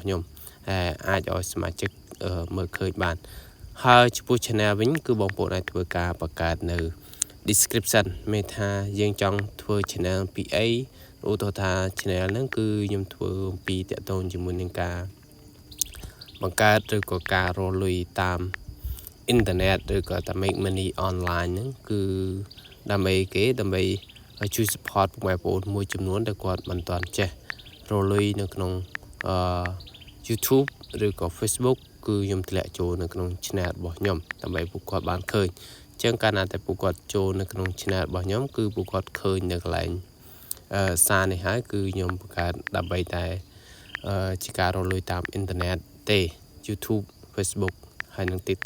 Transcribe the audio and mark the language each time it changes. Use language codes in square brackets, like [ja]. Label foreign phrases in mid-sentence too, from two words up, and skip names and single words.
[km] ខ្ញុំហើយអាចឲ្យសមាជិកមើលឃើញបានហើយចំពោះ channel វិញគឺបងប្អូនអាចធ្វើការបង្កើតនៅ description មានថាយើងចង់ធ្វើ channel ពីអីឧទាហរណ៍ថា channel ហ្នឹងគឺខ្ញុំធ្វើពីតាក់ទងជាមួយនឹងការបង្កើតឬក៏ការរកលុយតាមអ៊ីនធឺណិតឬក៏តាម [en] make money online [km] ហ្នឹងគឺដើម្បីជួយ support ពុកម៉ែបងប្អូនមួយចំនួនដែលគាត់មិនទាន់ចេះរកលុយនៅក្នុង YouTube ឬក៏ Facebook គឺខ្ញុំធ្លាក់ចូលនៅក្នុង channel របស់ខ្ញុំដើម្បីពួកគាត់បានឃើញអញ្ចឹងកាលណាតែពួកគាត់ចូលនៅក្នុង channel របស់ខ្ញុំគឺពួកគាត់ឃើញនៅកន្លែងសារនេះហើយគឺខ្ញុំបង្កើតដើម្បីតែជាការរកលុយតាមអ៊ីនធឺណិតទេ YouTube Facebook ហើយនិង TikTok